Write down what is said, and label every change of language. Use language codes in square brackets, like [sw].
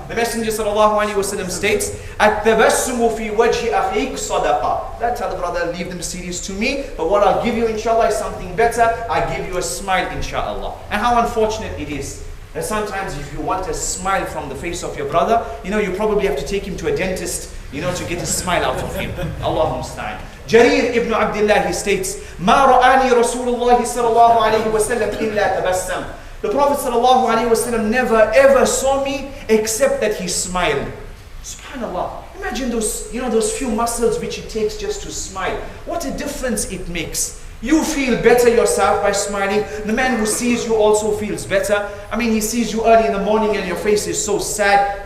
[en] The Messenger ﷺ states, [ar] At-tabassumu fi wajhi akhiq sadaqa. [en] That tell the brother, leave them serious to me, but what I'll give you, inshallah, is something better. I give you a smile, inshallah. And how unfortunate it is. And sometimes if you want a smile from the face of your brother, you know, you probably have to take him to a dentist, you know, to get a smile out of him. [ar] Allahumma musta'an. Jarir ibn Abdullah, [en] he states, [ar] مَا رَآنِي رَسُولُ اللَّهِ صَلَى اللَّهُ عَلَيْهِ وَسَلَّمْ إِلَّا تَبَسَّمْ. [en] The Prophet sallallahu alaihi wasallam never ever saw me except that he smiled. Subhanallah. Imagine those, you know, those few muscles which it takes just to smile. What a difference it makes. You feel better yourself by smiling. The man who sees you also feels better. I mean, he sees you early in the morning and your face is so sad.